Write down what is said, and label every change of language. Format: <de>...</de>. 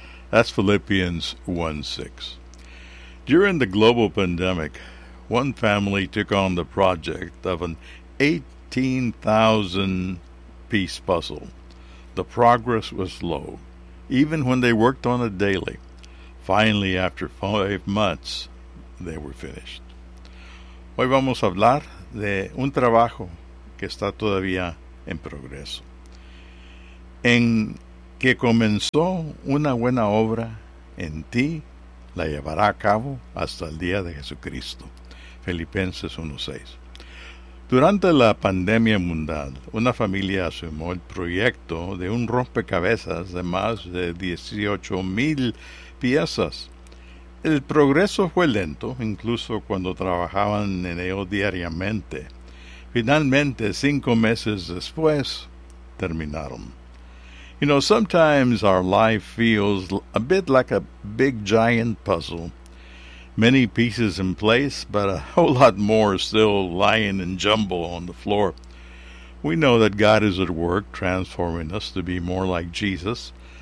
<en>That's Philippians 1:6. During the global pandemic, one family took on the project of an 18,000-piece puzzle. The progress was slow, even when they worked on it daily. Finally, after 5 months, they were finished.</en> <es>Hoy vamos a hablar de un trabajo que está todavía en progreso, en que comenzó una buena obra en ti, la llevará a cabo hasta el día de Jesucristo. Filipenses 1:6. Durante la pandemia mundial, una familia asumió el proyecto de un rompecabezas de más de 18,000 piezas. El progreso fue lento, incluso cuando trabajaban en ello diariamente. Finalmente, 5 meses después, terminaron.</es> <en>You know, sometimes our life feels a bit like a big giant puzzle. Many pieces in place, but a whole lot more still lying in jumble on the floor. We know that God is at work transforming us to be more like Jesus.</en>